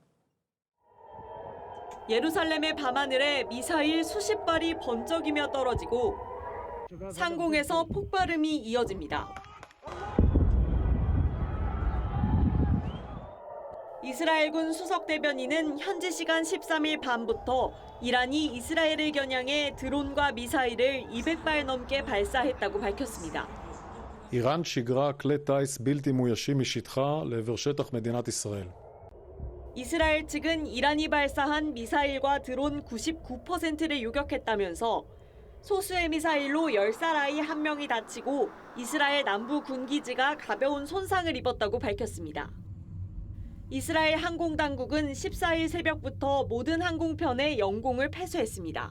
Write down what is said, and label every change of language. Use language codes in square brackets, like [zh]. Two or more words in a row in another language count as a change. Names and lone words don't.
[ko] 예루살렘의 밤하늘에 미사일 수십 발이 번쩍이며 떨어지고 상공에서 폭발음이 이어집니다. 이스라엘군 수석 대변인은 현지 시간 13일 밤부터 이란이 이스라엘을 겨냥해 드론과 미사일을 200발 넘게 발사했다고 밝혔습니다. [he] איראן שיגרה כלי טיס בלתי מאוישים משטחה לעבר שטח מדינת ישראל. [ko] 이스라엘 측은 이란이 발사한 미사일과 드론 99%를 요격했다면서 소수의 미사일로 10살 아이 1명이 다치고 이스라엘 남부 군기지가 가벼운 손상을 입었다고 밝혔습니다. 이스라엘 항공당국은 14일 새벽부터 모든 항공편의 영공을 폐쇄했습니다.